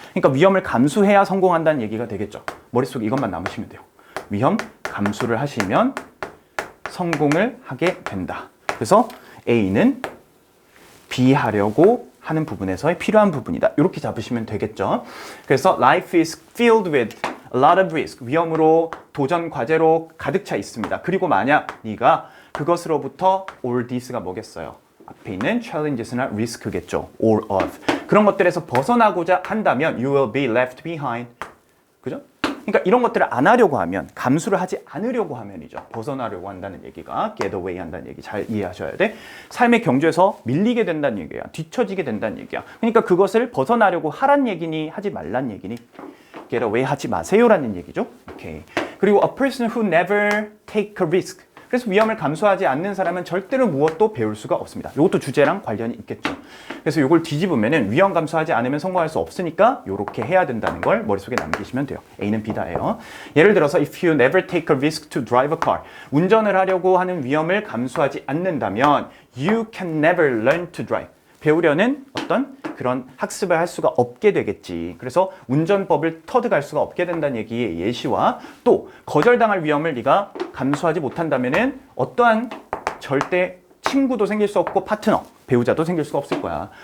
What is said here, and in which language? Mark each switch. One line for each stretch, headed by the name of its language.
Korean: 그러니까 위험을 감수해야 성공한다는 얘기가 되겠죠. 머릿속에 이것만 남으시면 돼요. 위험 감수를 하시면 성공을 하게 된다. 그래서 A는 B 하려고 하는 부분에서의 필요한 부분이다. 이렇게 잡으시면 되겠죠. 그래서
English: life is filled with a lot of risk.
Korean: 위험으로 도전 과제로 가득 차 있습니다. 그리고 만약 네가 그것으로부터
English: all this
Korean: 가 뭐겠어요? 앞에 있는 challenges나 risk겠죠.
English: all of.
Korean: 그런 것들에서 벗어나고자 한다면
English: you will be left behind.
Korean: 그죠? 그러니까 이런 것들을 안 하려고 하면, 감수를 하지 않으려고 하면이죠. 벗어나려고 한다는 얘기가
English: get away
Korean: 한다는 얘기 잘 이해하셔야 돼. 삶의 경주에서 밀리게 된다는 얘기야. 뒤처지게 된다는 얘기야. 그러니까 그것을 벗어나려고 하란 얘기니 하지 말란 얘기니
English: get away
Korean: 하지 마세요라는 얘기죠. 오케이. 그리고
English: a person who never take a risk.
Korean: 그래서 위험을 감수하지 않는 사람은 절대로 무엇도 배울 수가 없습니다. 이것도 주제랑 관련이 있겠죠. 그래서 이걸 뒤집으면은 위험 감수하지 않으면 성공할 수 없으니까 이렇게 해야 된다는 걸 머릿속에 남기시면 돼요. A는 B다예요. 예를 들어서
English: if you never take a risk to drive a car.
Korean: 운전을 하려고 하는 위험을 감수하지 않는다면
English: you can never learn to drive.
Korean: 배우려는 어떤 그런 학습을 할 수가 없게 되겠지. 그래서 운전법을 터득할 수가 없게 된다는 얘기의 예시와 또 거절당할 위험을 네가 감수하지 못한다면은 어떠한 절대 친구도 생길 수 없고 파트너, 배우자도 생길 수가 없을 거야.